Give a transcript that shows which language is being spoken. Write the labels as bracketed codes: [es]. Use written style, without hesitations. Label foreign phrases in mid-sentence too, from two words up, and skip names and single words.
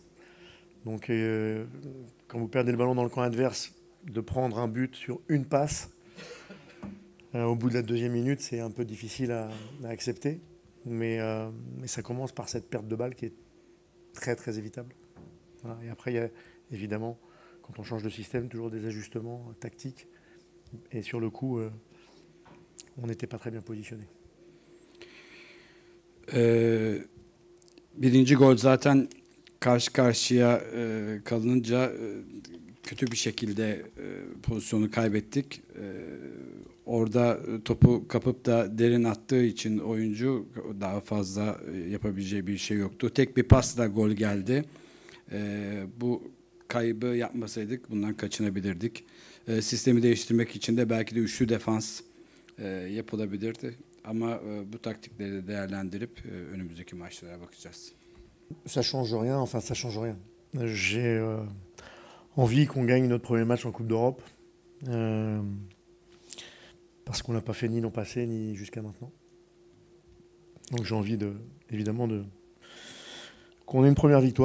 [fr] Donc, quand vous perdez le ballon dans le camp adverse, de prendre un but sur une passe, au bout de la deuxième minute, c'est un peu difficile à accepter. Mais ça commence par cette perte de balle qui est très, très évitable. Voilà. Et après, il y a évidemment, quand on change de système, toujours des ajustements tactiques. Et sur le coup, on n'était pas très bien positionné. [tr] Birinci gol zaten karşı karşıya kalınınca kötü bir şekilde pozisyonu kaybettik. Orada topu kapıp da derin attığı için oyuncu daha fazla yapabileceği bir şey yoktu. Tek bir pasla gol geldi. Bu kaybı yapmasaydık bundan kaçınabilirdik. Sistemi değiştirmek için de belki de üçlü defans yapılabilirdi. Ama bu taktikleri de değerlendirip önümüzdeki maçlara bakacağız. [fr] Ça change rien, enfin ça change rien. J'ai envie qu'on gagne notre premier match en Coupe d'Europe. Parce qu'on l'a pas fait ni l'an passé ni jusqu'à maintenant. Donc j'ai envie évidemment qu'on ait une première victoire.